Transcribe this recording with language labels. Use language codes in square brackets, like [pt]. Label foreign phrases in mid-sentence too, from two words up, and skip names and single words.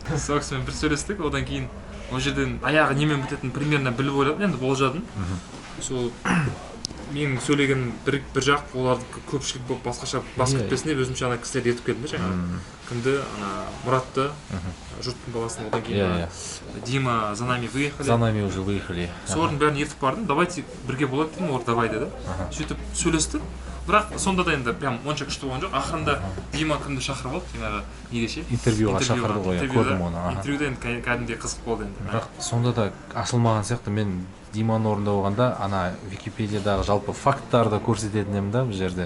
[kk] Сол кісімен бір сөйлестік, одан кейін ол жерден аяғы немен бітетінін примерно біліп ойладым, енді болжадым. Сол менің сөйлеген бір жақ оларды көпшілік болып басқаша бас кетпесін деп өзімше ана кісілер ертіп келдім да жаңағы. Кімді? Мұратты, жұрттың баласын, одан кейін Дима [ru] за нами выехали. За нами уже выехали. [kk] Солардың бәрін ертіп бардым, давайте бірге болады дедім, олар давай деді. Сөйтіп сөйлестік. Бірақ сонда да енді прям онша күшті болған жоқ. Ақырында Дима кімді шақырып алды, жаңағы недеше? Интервьюға шақырды ғой, көрдім оны. Интервьюда енді кәдімгідей қызық болды енді. Бірақ сонда да ашылмаған сияқты. Мен Диманы орында болғанда ана Википедиядағы жалпы факттарды көрсететін едім да бұл жерде.